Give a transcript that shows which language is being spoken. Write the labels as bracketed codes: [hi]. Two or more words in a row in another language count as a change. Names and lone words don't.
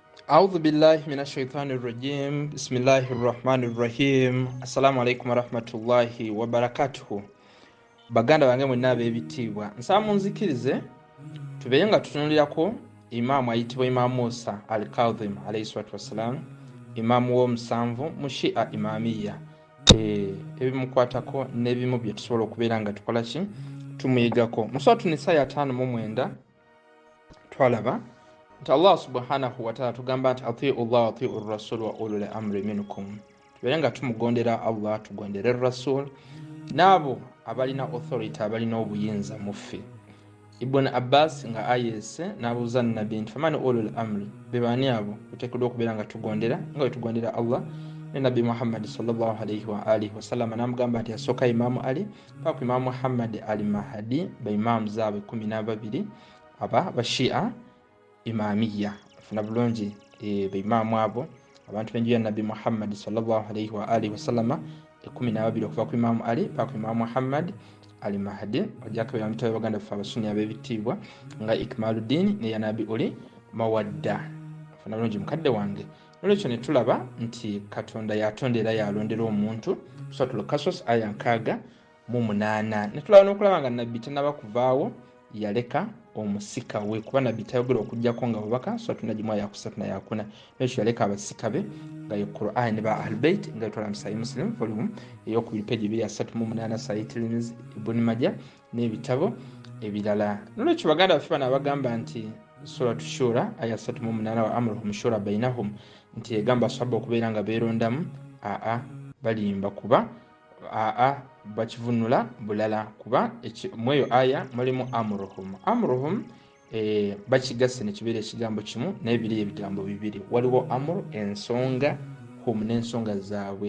[ar] أعوذ بالله من الشيطان الرجيم بسم الله الرحمن الرحيم السلام عليكم ورحمة الله وبركاته. [lg] baganda bange mwenna ab'ebitiibwa nsaba munzikirize tubeere nga tutunulirako imaamu ayitibwa imaamu Musa al-Kadhim [ar] عليه الصلاة والسلام, [lg] imaamu w'omusanvu mu Shia imamiya. Ebimukwatako n'ebimu bye tusobola okubeera nga tukola ki tumuyigako. Mu Suratu Nisa ya 5:9 twalaba nti Allah [ar] سبحانه وتعالى [lg] tugamba nti [ar] أطيعوا الله وأطيعوا الرسول وأولي الأمر منكم, [lg] tubeere nga tumugondera Allah, tugondere rasul n'abo abalina authority, abalina obuyinza muffe. Ibn Abbas nga ayese n'abuuza nabbi nti [ar] فمن أولو الأمر, [lg] bebani abo tuteekeddwa okubeera nga tugondera nga tugondera Allah ne Nabbi Muhammad [ar] صلى الله عليه وآله وسلم. [lg] N'amugamba nti yasooka Imaamu Ali paka Imaamu Muhammad al-Mahdi, ba imaamu zaabwe 12 aba bashia imamiya. Funa bulungi ba imaamu abo abantu b'enju ya Nabbi Muhammad [ar] صلى الله عليه وآله وسلم [lg] 12 okuva ku Imaamu Ali paka Imaamu Muhammad al-Mahdi. Ojjako bamutawe baganda ffe abasuni ab'ebitiibwa nga Ikmaluddin ne ya Nabi Uli Mawadda. Funa bulungi mukadde wange. Nolwekyo ne tulaba nti Katonda yatondera yalondera omuntu Suratul Qasas aya 6:8. Ne tulaba n'okulaba nga Nabbi tanaba kuvaawo yaleka omusika we, kuba Nabbi tayogera okujjako nga bubaka Suratu Najmu aya 3:4. Nolwekyo yaleka abasika be nga ye Qur'an ne ba Ahlulbayt nga yatwala mu Sahih Muslim volume ey'okubiri page 238, Sahih Tirmidhi, Ibn Majah n'ebitabo ebirala. Nolwekyo baganda baffe bano abagamba nti Suratu Shura aya 38 [ar] وأمرهم شورى بينهم [lg] nti egamba sahaba okubeera nga beerondamu balimba kuba bakivunula bulala kuba mweyo aya mulimu amruhum bakigase ne kibeera ekigambo kimu n'ebiri ebigambo bibiri. Waliwo amru ensonga, hum n'ensonga zaabwe.